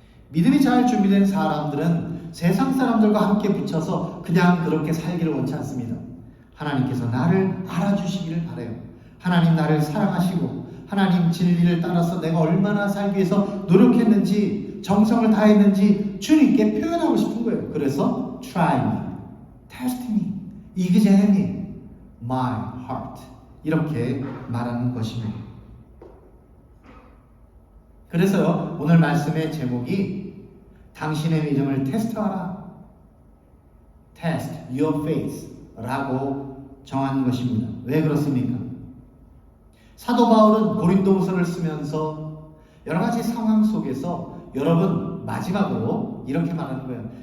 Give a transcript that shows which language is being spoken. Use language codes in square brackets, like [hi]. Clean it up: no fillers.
[ko] 믿음이 잘 준비된 사람들은 세상 사람들과 함께 붙여서 그냥 그렇게 살기를 원치 않습니다. 하나님께서 나를 알아주시기를 바라요. 하나님 나를 사랑하시고 하나님 진리를 따라서 내가 얼마나 살기 위해서 노력했는지 정성을 다했는지 주님께 표현하고 싶은 거예요. 그래서 [en] try me, test me, examine my heart [ko] 이렇게 말하는 것입니다. 그래서요 오늘 말씀의 제목이 당신의 믿음을 테스트하라. [en] Test your faith [ko] 라고 정한 것입니다. 왜 그렇습니까? 사도 바울은 고린도후서를 쓰면서 여러 가지 상황 속에서 여러분 마지막으로 이렇게 말하는 거예요.